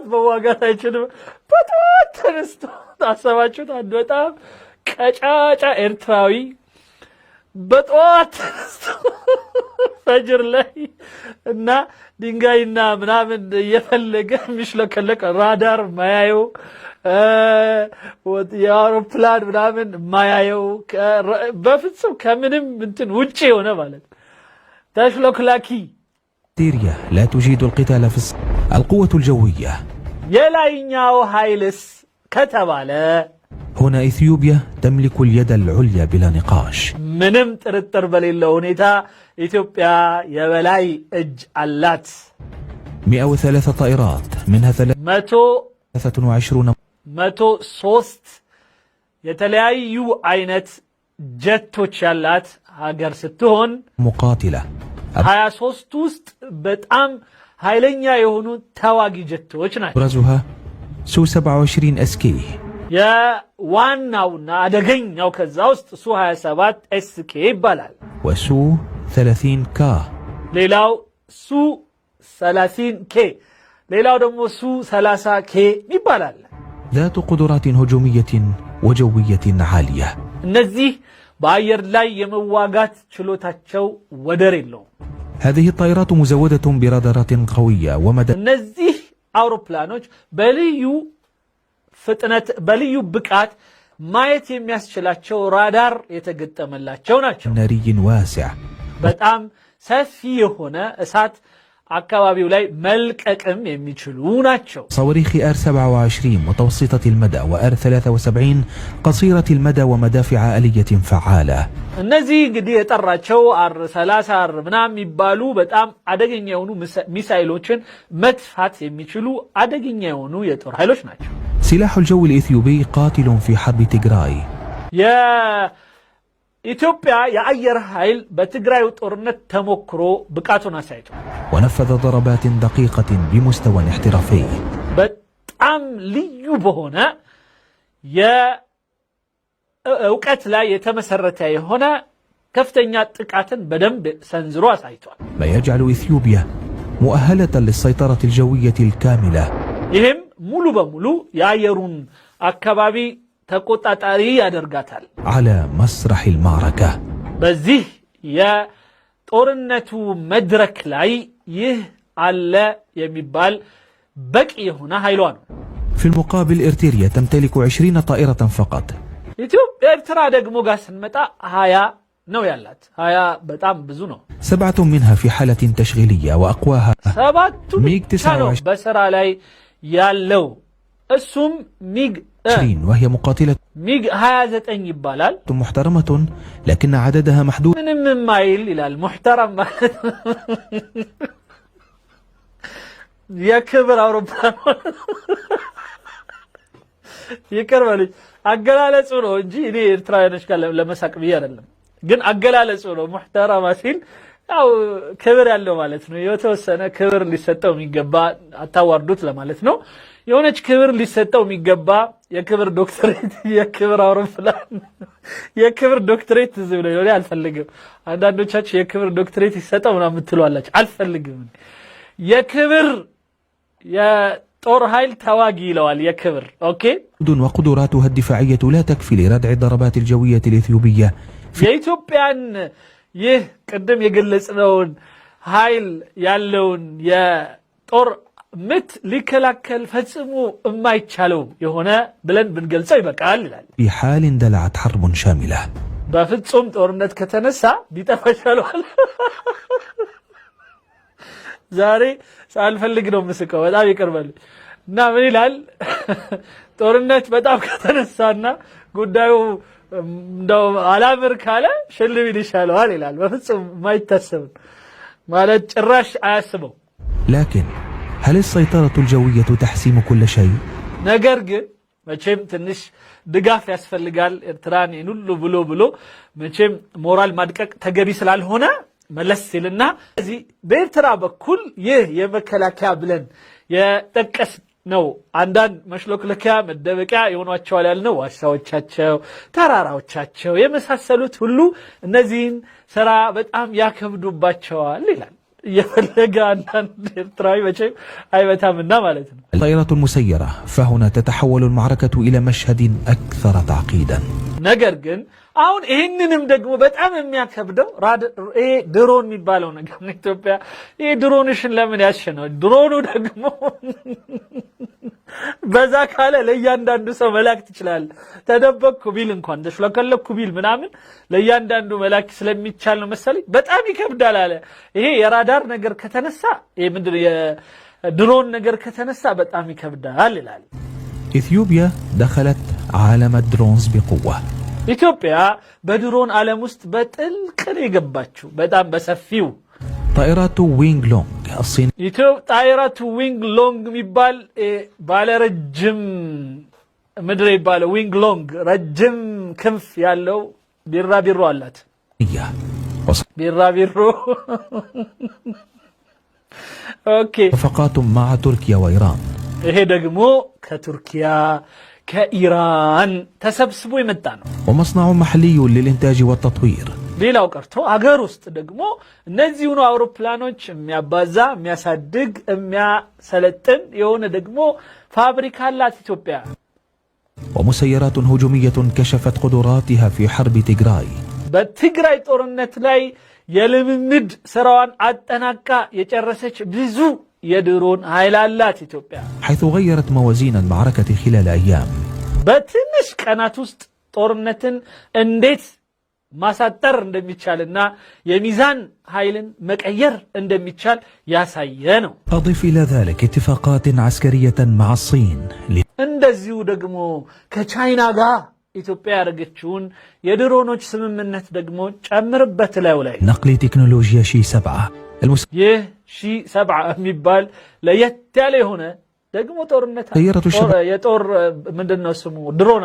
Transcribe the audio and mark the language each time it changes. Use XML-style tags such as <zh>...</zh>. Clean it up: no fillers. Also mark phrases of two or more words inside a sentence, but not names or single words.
<am>መዋጋት አይችልም። በጠዋት ተነስቶ ታሰባችሁት አንድ በጣም ቀጫጫ ኤርትራዊ በጠዋት ተነስቶ ፈጅር ላይ እና ድንጋይና ምናምን እየፈለገ የሚሽለከለቅ ራዳር ማያየው የአውሮፕላን ምናምን ማያየው በፍጹም ከምንም እንትን ውጪ የሆነ ማለት ተሽሎክላኪ</am> <ar>سيريا لا تجيد القتال في القوة الجوية.</ar> <am>የላይኛው ኃይልስ ከተባለ</am> <ar>هنا إثيوبيا تملك اليد العليا بلا نقاش.</ar> <am>ምንም ጥርጥር በሌለው ሁኔታ ኢትዮጵያ የበላይ እጅ አላት።</am> <ar>103 طائرات منها 123</ar> <am>የተለያዩ አይነት ጀቶች ያላት ሀገር ስትሆን</am> <ar>مقاتلة.</ar> <am>23 ውስጥ በጣም ኃይለኛ የሆኑ ተዋጊ ጀቶች ናቸው።</am> <ar>أبرزها سو 27 SK.</ar> <am>የዋናውና አደገኛው ከዛ ውስጥ ሱ 27 SK ይባላል።</am> <ar>وسو 30K.</ar> <am>ሌላው ሱ 30K ሌላው ደግሞ ሱ 30K ይባላል።</am> <ar>ذات قدرات هجومية وجوية عالية.</ar> <am>እነዚህ በአየር ላይ የመዋጋት ችሎታቸው ወደር የለውም።</am> <ar>هذه الطائرات مزودة برادارات قوية ومدى</ar> <am>እነዚህ አውሮፕላኖች በልዩ ፍጥነት በልዩ ብቃት ማየት የሚያስችላቸው ራዳር የተገጠመላቸው ናቸው።</am> <ar>ناري واسع</ar> <am>በጣም ሰፊ የሆነ እሳት አካባቢው ላይ መልቀቅም የሚችሉ ናቸው።</am> <ar>صواريخ R27 متوسطة المدى وR73 قصيرة المدى ومدافع آلية فعالة.</ar> <am>እነዚህ እንግዲህ የጠራቸው R30 ምናምን የሚባሉ በጣም አደገኛ የሆኑ ሚሳኤሎችን መጥፋት የሚችሉ አደገኛ የሆኑ የጦር ኃይሎች ናቸው።</am> <ar>سلاح الجو الإثيوبي قاتل في حرب تيغراي.</ar> <am>የኢትዮጵያ የአየር ኃይል በትግራይ ጦርነት ተሞክሮ ብቃቱን አሳይቷል።</am> <ar>ونفذ ضربات دقيقة بمستوى احترافي.</ar> <am>በጣም ልዩ በሆነ የእውቀት ላይ የተመሰረተ የሆነ ከፍተኛ ጥቃትን በደንብ ሰንዝሮ አሳይቷል።</am> <ar>ما يجعل إثيوبيا مؤهلة للسيطرة الجوية الكاملة.</ar> <am>ይህም ሙሉ በሙሉ የአየሩን አካባቢ ተቆጣጣሪ ያደርጋታል።</am> <ar>على مسرح المعركة.</ar> <am>በዚህ የጦርነቱ መድረክ ላይ ይህ አለ የሚባል በቂ የሆነ ኃይሏ ነው።</am> <ar>في المقابل إرتريا تمتلك 20 طائرة فقط.</ar> <am>ኢትዮጵያ ኤርትራ ደግሞ ጋር ስንመጣ 20 ነው ያላት። 20 በጣም ብዙ ነው።</am> <ar>7 منها في حالة تشغيلية وأقواها</ar> <am>ሰባቱ ሚግ ብቻ ነው በስራ ላይ ያለው። እሱም ሚግ</am> <ar>20 وهي مقاتلة</ar> <am>ሚግ 29 ይባላል።</am> <ar>محترمة لكن عددها محدود.</ar> <am>ምንም የማይል ይላል። ሙህተረም ማለት የክብር አውሮፕላን ይቀርባልኝ አገላለጹ ነው እንጂ እኔ ኤርትራውያኖች ጋር ለመሳቅ ብዬ አይደለም። ግን አገላለጹ ነው። ሙህተረማ ሲል ያው ክብር ያለው ማለት ነው። የተወሰነ ክብር ሊሰጠው የሚገባ አታዋርዱት ለማለት ነው። የሆነች ክብር ሊሰጠው የሚገባ የክብር ዶክትሬት የክብር አውሮፕላን የክብር ዶክትሬት ዝም ብሎ ነው። አልፈልግም። አንዳንዶቻችሁ የክብር ዶክትሬት ይሰጠው ምናምን የምትሏላችሁ። አልፈልግም። የክብር የጦር ኃይል ተዋጊ ይለዋል። የክብር ኦኬ።</am> <ar>وقدراتها الدفاعية لا تكفي لردع الضربات الجوية الإثيوبية.</ar> <am>የኢትዮጵያን ይህ ቅድም የገለጽነውን ኃይል ያለውን የጦር ምት ሊከላከል ፈጽሞ የማይቻለው የሆነ ብለን ብንገልጸው ይበቃል ይላል።</am> <ar>في حال اندلعت حرب شاملة.</ar> <am>በፍጹም ጦርነት ከተነሳ ቢጠፋ ይሻላል። ዛሬ ሳልፈልግ ነው ምስቀው በጣም ይቀርባል እና ምን ይላል? ጦርነት በጣም ከተነሳና ጉዳዩ እንደው አላምር ካለ ሽልም ይሻላል ይላል። በፍጹም ማይታሰብ ማለት ጭራሽ አያስበው።</am> <ar>لكن هل السيطرة الجوية تحسم كل شيء؟</ar> <am>ነገር ግን መቼም ትንሽ ድጋፍ ያስፈልጋል። ኤርትራን ይኑሉ ብሎ መቼም ሞራል ማድቀቅ ተገቢ ስላልሆነ መለስ ሲልና እዚህ በኤርትራ በኩል ይህ የመከላከያ ብለን የጠቀስ ነው አንዳንድ መሽሎክለኪያ መደበቂያ የሆኗቸዋል ያልነው ዋሻዎቻቸው፣ ተራራዎቻቸው የመሳሰሉት ሁሉ እነዚህን ስራ በጣም ያከብዱባቸዋል ይላል። የፈለገ አንዳንድ ኤርትራዊ መቼም አይበታምና ማለት ነው።</am> <ar>الطائرة المسيرة فهنا تتحول المعركة إلى مشهد أكثر تعقيدا.</ar> <am>ነገር ግን አሁን ይህንንም ደግሞ በጣም የሚያከብደው ይሄ ድሮን የሚባለው ነገር ነው። ኢትዮጵያ ይሄ ድሮንሽን ለምን ያሸነው? ድሮኑ ደግሞ በዛ ካለ ለእያንዳንዱ ሰው መላክ ትችላል። ተደበቅኩ ቢል እንኳን ተሽለከለኩ ቢል ምናምን ለእያንዳንዱ መላክ ስለሚቻል ነው መሰለኝ በጣም ይከብዳል አለ። ይሄ የራዳር ነገር ከተነሳ ይሄ ምንድነው የድሮን ነገር ከተነሳ በጣም ይከብዳል ይላል።</am> <ar>إثيوبيا دخلت عالم الدرونز بقوة.</ar> <am>ኢትዮጵያ በድሮን ዓለም ውስጥ በጥልቅ ነው የገባችው በጣም በሰፊው።</am> <ar>طائرات وينغ لونغ الصين. طائرات وينغ لونغ</ar> <am>የሚባል ባለ ረጅም ምድር ይባላል። ዊንግ ሎንግ ረጅም ክንፍ ያለው ቢራቢሮ አላት። ቢራቢሮ ኦኬ።</am> <ar>صفقات مع تركيا وإيران.</ar> <am>ይሄ ደግሞ ከቱርኪያ ከኢራን ተሰብስቦ የመጣ ነው።</am> <ar>ومصنع محلي للإنتاج والتطوير.</ar> <am>ሌላው ቀርቶ አገር ውስጥ ደግሞ እነዚህኑ አውሮፕላኖች የሚያባዛ የሚያሳድግ የሚያሰለጥን የሆነ ደግሞ ፋብሪካ አላት ኢትዮጵያ።</am> <ar>ومسيرات هجومية كشفت قدراتها في حرب تيغراي.</ar> <am>በትግራይ ጦርነት ላይ የልምምድ ስራዋን አጠናቃ የጨረሰች ብዙ የድሮን ኃይል አላት ኢትዮጵያ</am> <ar>حيث غيرت موازين المعركة خلال أيام.</ar> <am>በትንሽ ቀናት ውስጥ ጦርነትን እንዴት ማሳጠር እንደሚቻልና የሚዛን ኃይልን መቀየር እንደሚቻል ያሳየ ነው።</am> <ar>أضف إلى ذلك اتفاقات عسكرية مع الصين</ar> <am>እንደዚሁ ደግሞ ከቻይና ጋር ኢትዮጵያ ያደረገችውን የድሮኖች ስምምነት ደግሞ ጨምርበት ላይ</am> <ar>نقل تكنولوجيا شي 7</ar> <am>ይህ ሺ7 የሚባል ለየት ያለ የሆነ ደግሞ ጦርነት የጦር ምንድነው ስሙ ድሮናል</am>